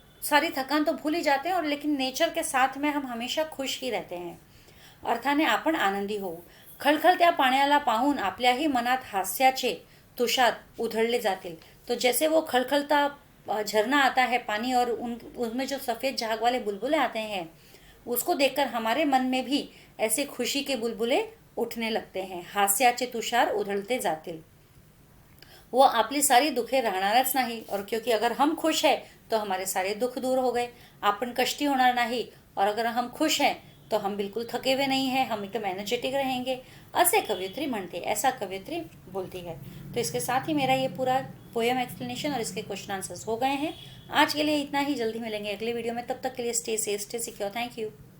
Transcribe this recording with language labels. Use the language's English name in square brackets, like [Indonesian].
[Hindi] सारी थकान तो भूल ही जाते हैं, और लेकिन नेचर के साथ में हम हमेशा खुश ही रहते हैं. [Marathi] अर्थाने आपण आनंदी होऊ. खळखळत्या पाण्याला पाहून आपल्याही मनात हास्याचे तुषार उधळले जातील. [Hindi] तो जैसे वो खलखलता झरना आता है पानी, और उसमें जो सफ़ेद झाग वाले बुलबुले आते हैं, उसको देखकर हमारे मन में भी ऐसे खुशी के बुलबुले उठने लगते हैं. [Marathi] हास्याचे तुषार उधळते जातील. वो आपली सारी दुखे राहणारच नाही. [Hindi] और क्योंकि अगर हम खुश है तो हमारे सारे दुख दूर हो गए. [Marathi] आपण कष्टी होणार नाही. [Hindi] और अगर हम खुश हैं तो हम बिल्कुल थके हुए नहीं हैं, हम एकदम एनर्जेटिक रहेंगे, [Marathi] असे कवयित्री म्हणते, [Hindi] ऐसा कवयित्री बोलती है. तो इसके साथ ही मेरा ये पूरा पोएम एक्सप्लेनेशन और इसके क्वेश्चन आंसर्स हो गए हैं. आज के लिए इतना ही. जल्दी मिलेंगे अगले वीडियो में. तब तक के लिए stay safe, stay secure. Thank you.